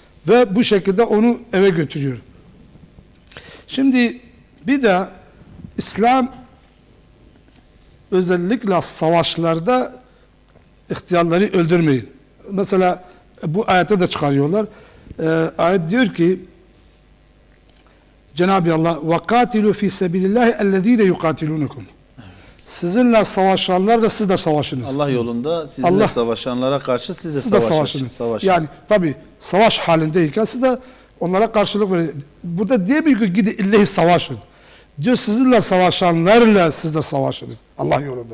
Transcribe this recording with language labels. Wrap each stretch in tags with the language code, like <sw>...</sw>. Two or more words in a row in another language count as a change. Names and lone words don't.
<tr>Ve bu şekilde onu eve götürüyor. Şimdi bir de İslam özellikle savaşlarda ihtiyarları öldürmeyin. Mesela bu ayette de çıkarıyorlar. Ayet diyor ki Cenab-ı Allah</tr> <ar>وَقَاتِلُوا فِي سَبِيلِ اللّٰهِ اَلَّذ۪ينَ يُقَاتِلُونَكُمْ</ar> <tr>Sizinle savaşanlarla siz de savaşınız. Allah yolunda sizinle savaşanlara karşı siz de savaşın. Yani tabi savaş halindeyken siz de Onlara karşılık veriyor. Burada diyemiyor ki gidin illa savaşın. Diyor sizinle savaşanlarla siz de savaşınız Allah yolunda.</tr>